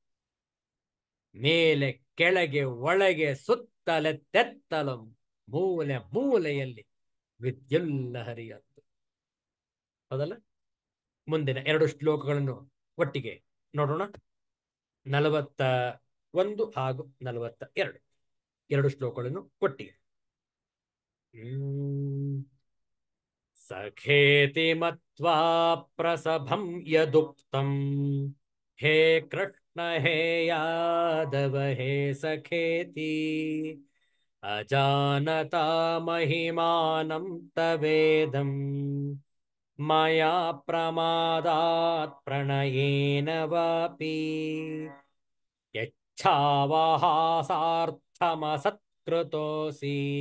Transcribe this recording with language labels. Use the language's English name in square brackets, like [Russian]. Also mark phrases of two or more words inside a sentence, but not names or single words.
[Kannada] ಮೇಲೆ ಕೆಳಗೆ ಒಳಗೆ ಸುತ್ತಲೆತ್ತೆತ್ತಲು ಮೂಲೆ ಮೂಲೆಯಲ್ಲಿ ವಿದ್ಯುಲ್ಲಹರಿಯದ್ದು. ಹೌದಲ್ಲ? ಮುಂದಿನ 2 ಶ್ಲೋಕಗಳನ್ನು ಒಟ್ಟಿಗೆ ನೋಡೋಣ. 41 ಹಾಗೂ 42 2 ಶ್ಲೋಕಗಳನ್ನು ಒಟ್ಟಿಗೆ. [Sanskrit] ಸಖೇತಿ ಮತ್ವಾ ಪ್ರಸಭಂ ಯದುಕ್ತಂ ಹೇ ಕೃಷ್ಣ ಹೇ ಯಾದವ ಹೇ ಸಖೇತಿ ಅಜಾನತಾ ಮಹಿಮಾನಂ ತವೇದಂ ಮಯಾ ಪ್ರಮಾದಾತ್ ಪ್ರಣಯೇನ ವಾಪಿ ಯಚ್ಛಾವಹಾಸಾರ್ಥಮಸತ್ಕೃತೋಸಿ